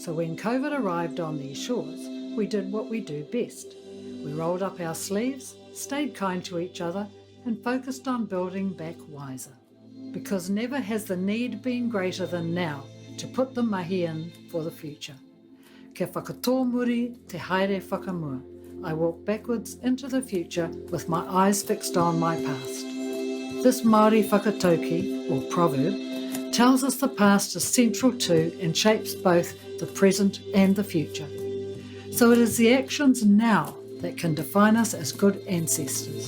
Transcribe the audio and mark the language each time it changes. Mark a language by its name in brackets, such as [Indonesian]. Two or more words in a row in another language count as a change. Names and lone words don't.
[English] So when COVID arrived on these shores, we did what we do best. We rolled up our sleeves, stayed kind to each other, and focused on building back wiser. Because never has the need been greater than now to put the mahi in for the future. [Māori] Ke whakatō muri te haere whakamua. [English] I walk backwards into the future with my eyes fixed on my past. This Māori whakatauki, or proverb, tells us the past is central to and shapes both the present and the future. So it is the actions now that can define us as good ancestors.